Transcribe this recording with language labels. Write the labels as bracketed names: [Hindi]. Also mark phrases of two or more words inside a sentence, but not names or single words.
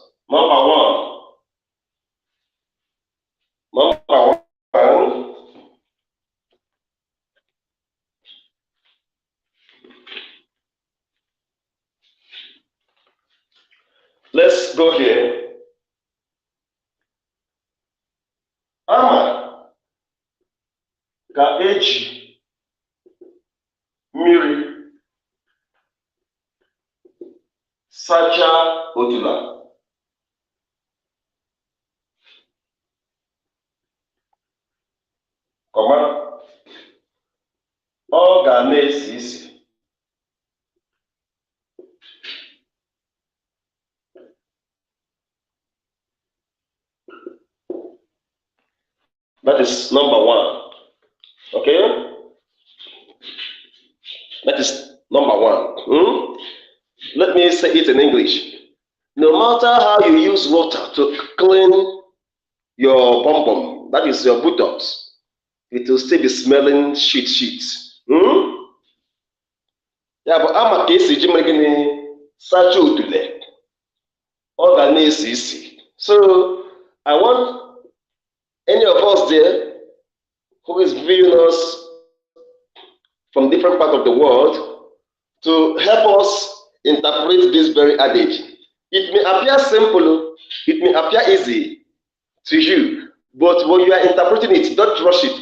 [English] Number 1. Let's go here. [Igbo] Ama ka eji mmiri sachaa otula. Ọ ga na-esi isi. [English] That is number 1. Okay? That is Number one. Let me say it in English. No matter how you use water to clean your bum bum, that is your buttocks, it will still be smelling shit. [Igbo] Ya bụ ama ka esi ji mere gịnị sachaa udule, ọ ga na-esi isi. [English] So I want any of us there who is viewing us from different parts of the world to help us interpret this very adage. It may appear simple, it may appear easy to you, but when you are interpreting it, don't rush it.